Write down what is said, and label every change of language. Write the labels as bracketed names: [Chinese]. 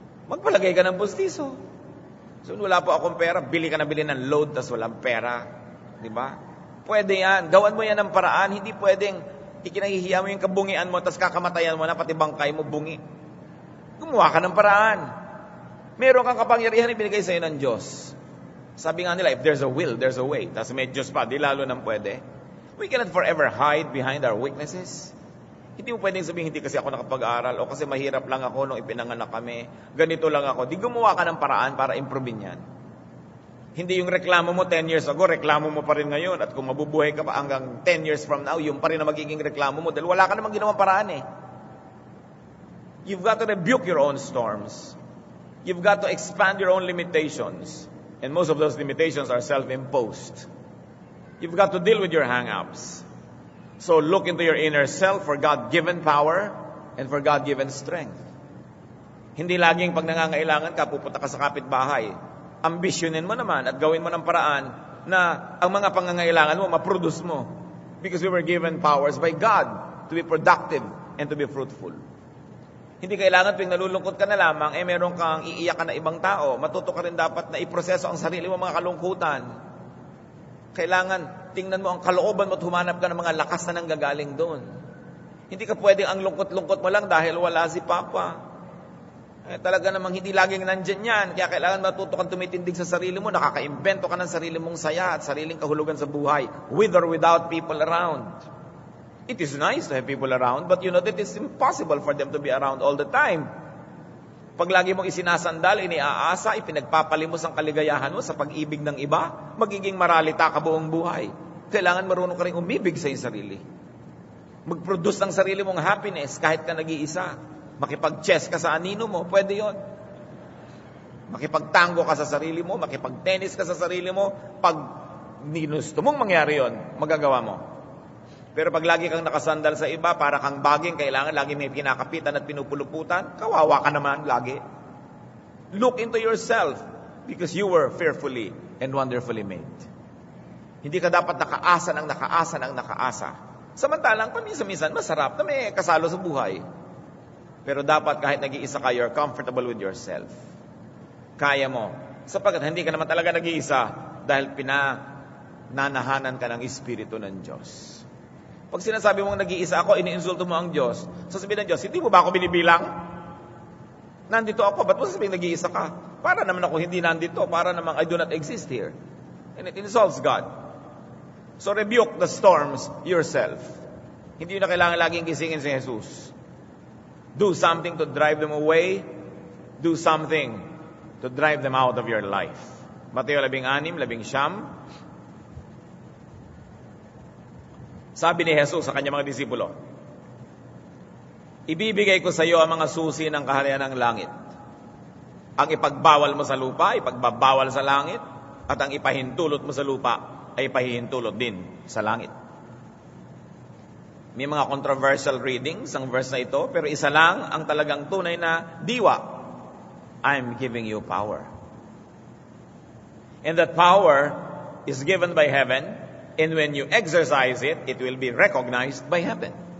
[Filipino] Magpalagay ka ng bustiso. So, wala po akong pera, bili ka na bili ng load, tas walang pera. Diba? Pwede yan. Gawan mo yan ng paraan. Hindi pwedeng ikinahihiya mo yung kabungian mo, tas kakamatayan mo na, pati bangkay mo bungi. Gumawa ka ng paraan. Meron kang kapangyarihan ibinigay sa'yo ng Diyos. Sabi nga nila, [English] if there's a will, there's a way. [Filipino] Tas may Diyos pa, di lalo nang pwede. [English] We cannot forever hide behind our weaknesses. [Filipino] Hindi mo pwedeng sabihin, hindi kasi ako nakapag-aral o kasi mahirap lang ako nung ipinanganak kami. Ganito lang ako. Di gumawa ka ng paraan para improve yan. Hindi yung reklamo mo 10 years ago, reklamo mo pa rin ngayon. At kung mabubuhay ka pa hanggang [English] 10 years from now, [Filipino] yung pa rin na magiging reklamo mo dahil wala ka namang ginawang paraan eh. [English] You've got to rebuke your own storms. You've got to expand your own limitations. And most of those limitations are self-imposed. You've got to deal with your hang-ups. So look into your inner self for God-given power and for God-given strength. [Filipino] Hindi laging pag nangangailangan ka, pupunta ka sa kapitbahay. Ambisyonin mo naman at gawin mo ng paraan na ang mga pangangailangan mo, ma-produce mo. [English] Because we were given powers by God to be productive and to be fruitful. [Filipino] Hindi kailangan tuwing nalulungkot ka na lamang, meron kang iiyak ka na ibang tao. Matuto ka rin dapat na iproseso ang sarili mo mga kalungkutan. Kailangan tingnan mo ang kalooban mo at humanap ka ng mga lakas na nanggagaling doon. Hindi ka pwedeng ang lungkot-lungkot mo lang dahil wala si Papa. Talaga namang hindi laging nandyan yan. Kaya kailangan matuto kang tumitindig sa sarili mo. Nakaka-invento ka ng sarili mong saya at sariling kahulugan sa buhay, [English] with or without people around. It is nice to have people around, but you know that it's impossible for them to be around all the time. [Filipino] Pag lagi mong isinasandal, iniaasa, ipinagpapalimos ang kaligayahan mo sa pag-ibig ng iba, magiging maralita ka buong buhay. Kailangan marunong ka rin umibig sa iyong sarili. Mag-produce ng sarili mong happiness kahit ka nag-iisa. Makipag-chess ka sa anino mo, pwede yon. Makipag-tango ka sa sarili mo, makipag-tennis ka sa sarili mo, pag ginusto mong mangyari yon, magagawa mo. Pero pag lagi kang nakasandal sa iba, para kang baging, kailangan lagi may kinakapitan at pinupuluputan, kawawa ka naman lagi. [English] Look into yourself, because you were fearfully and wonderfully made. [Filipino] Hindi ka dapat nakaasa ng nakaasa. Samantalang, paminsan-minsan, masarap na may kasalo sa buhay. Pero dapat kahit nag-iisa ka, [English] you're comfortable with yourself. [Filipino] Kaya mo. Sapagkat hindi ka naman talaga nag-iisa dahil pinananahanan ka ng Espiritu ng Diyos. Pag sinasabi mong nag-iisa ako, iniinsulto mo ang Diyos. Sasabihin ng Diyos, hindi mo ba ako binibilang? Nandito ako, ba't mo sasabihin nag-iisa ka? Para naman ako hindi nandito. Para naman [English] I do not exist here. And it insults God. So rebuke the storms yourself. [Filipino] Hindi na kailangan laging gisingin si Jesus. [English] Do something to drive them away. Do something to drive them out of your life. [Filipino] Mateo 16, 19. Sabi ni Jesus sa kanyang mga disipulo, ibibigay ko sa iyo ang mga susi ng kaharian ng langit. Ang ipagbawal mo sa lupa, ipagbabawal sa langit. At ang ipahintulot mo sa lupa, ay ipahihintulot din sa langit. May mga controversial readings ang verse na ito, pero isa lang ang talagang tunay na diwa. [English] I'm giving you power. And that power is given by heaven, and when you exercise it, it will be recognized by heaven.